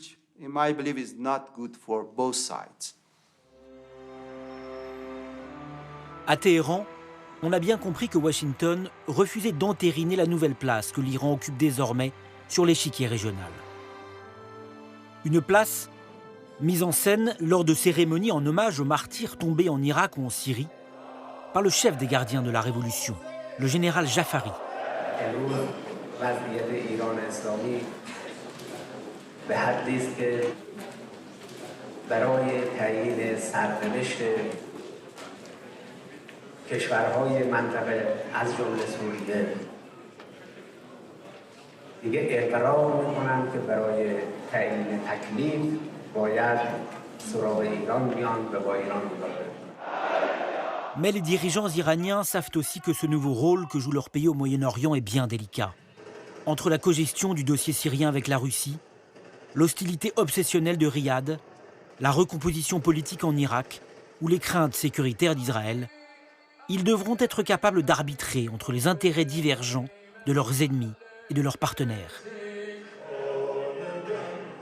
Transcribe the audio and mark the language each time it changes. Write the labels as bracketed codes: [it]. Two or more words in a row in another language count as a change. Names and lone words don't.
[fr] À Téhéran, on a bien compris que Washington refusait d'entériner la nouvelle place que l'Iran occupe désormais sur l'échiquier régional. Une place mise en scène lors de cérémonies en hommage aux martyrs tombés en Irak ou en Syrie par le chef des gardiens de la Révolution, le général Jafari. [fa] وضعیت ایران اسلامی به حدی است که برای تعیین سرنوشت کشورهای منطقه از جمله سوریه دیگه اقرار میکنند که برای تعیین تکلیف باید سراغ ایران بیان و با ایران مذاکره. [fr] Mais les dirigeants iraniens savent aussi que ce nouveau rôle que joue leur pays au Moyen-Orient est bien délicat. Entre la cogestion du dossier syrien avec la Russie, l'hostilité obsessionnelle de Riyad, la recomposition politique en Irak ou les craintes sécuritaires d'Israël, ils devront être capables d'arbitrer entre les intérêts divergents de leurs ennemis et de leurs partenaires.